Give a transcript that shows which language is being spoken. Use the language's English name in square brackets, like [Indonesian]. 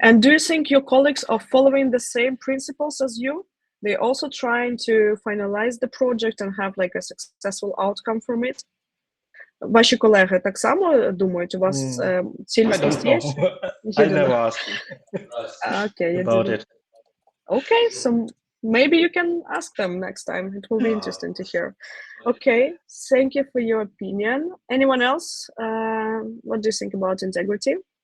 [English] And do you think your colleagues are following the same principles as you? They're also trying to finalize the project and have like a successful outcome from it. [Ukrainian] Ваші колеги так само думають? У вас цілісність є? [English] I never asked about it. Okay, so maybe you can ask them next time. It will be interesting to hear. Okay, thank you for your opinion. Anyone else? What do you think about integrity?